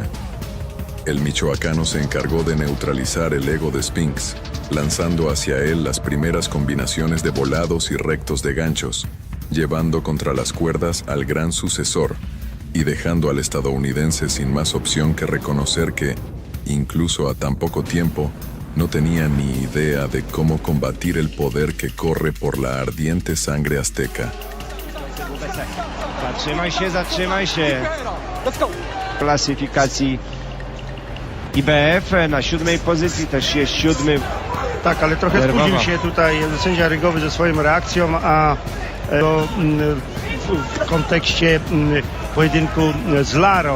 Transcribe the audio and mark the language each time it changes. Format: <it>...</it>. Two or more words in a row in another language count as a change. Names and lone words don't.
<es>El michoacano se encargó de neutralizar el ego de Spinks, lanzando hacia él las primeras combinaciones de volados y rectos de ganchos, llevando contra las cuerdas al gran sucesor y dejando al estadounidense sin más opción que reconocer que, incluso a tan poco tiempo, no tenía ni idea de cómo combatir el poder que corre por la ardiente sangre azteca.</es> <pl>Zatrzymaj się. Klasyfikacji IBF na 7. pozycji, też jest 7. Tak, ale trochę spóźnił się tutaj sędzia ringowy ze swoją reakcją, a w kontekście pojedynku z Larą.</pl>